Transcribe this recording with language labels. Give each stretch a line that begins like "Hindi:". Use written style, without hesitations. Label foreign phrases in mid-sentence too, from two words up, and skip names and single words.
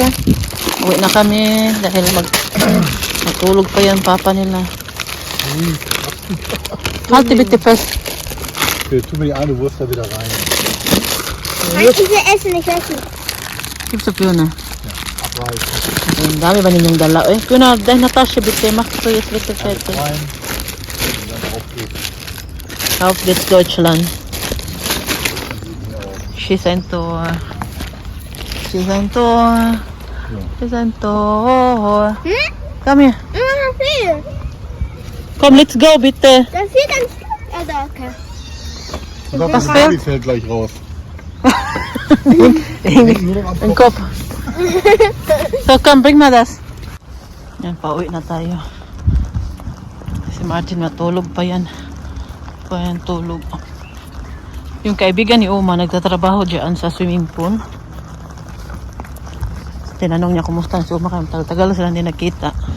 Filipino: Uwi na kami dahil matulog pa yan papa nila.
German: Halt die bitte fest. Tu mir die eine Wurst da wieder rein. Ich will essen, ich esse. Gib sa Fiona. Abreißen.
Filipino: Ang dami ba ninyong dala?
German: Fiona, dahil Natasha bitte, mach so jetzt bitte fertig. Rein. Und dann auf geht's. Auf geht's Deutschland. She's ein Tor. She's ein Tor. She's ein Tor. Komm hier. Viel. Komm,
English: let's go,
German: bitte. Da fehlt ein Stück. Also, okay. Und Was das fehlt? fällt gleich raus. Ang Kopf. So, komm, bring mal das.
Filipino: Yan, pauwi na tayo. Si Martin matulog pa yan. Pa yan tulog. Yung kaibigan ni Uma nagtatrabaho dyan sa swimming pool. Tinanong niya kumusta si Uma, kaya tagal sila hindi nakita.